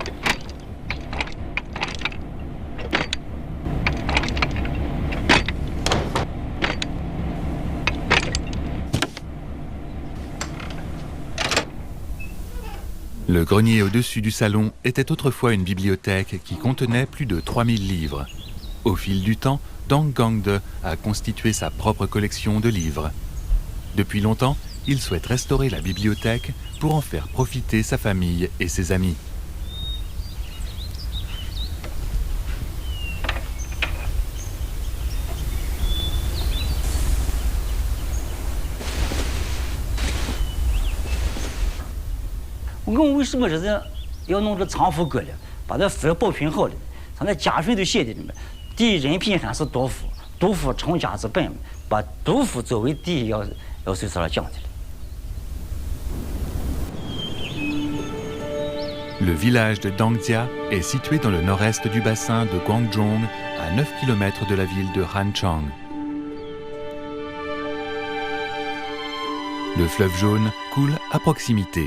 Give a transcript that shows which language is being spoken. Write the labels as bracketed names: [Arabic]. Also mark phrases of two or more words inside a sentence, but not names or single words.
[French] Le grenier au-dessus du salon était autrefois une bibliothèque qui contenait plus de 3000 livres. Au fil du temps, Dang Gangde a constitué sa propre collection de livres. Depuis longtemps, il souhaite restaurer la bibliothèque pour en faire profiter sa famille et ses amis. [Chinese] 我们为什么是要弄这藏书阁呢？把这书保存好了，他那家训都写的里面，第一人品还是读书，读书成家之本，把读书作为第一要随时来讲的。 [French] Le village de Dangdia est situé dans le nord-est du bassin de Guangzhong, à 9 km de la ville de Hanchang. Le fleuve Jaune coule à proximité.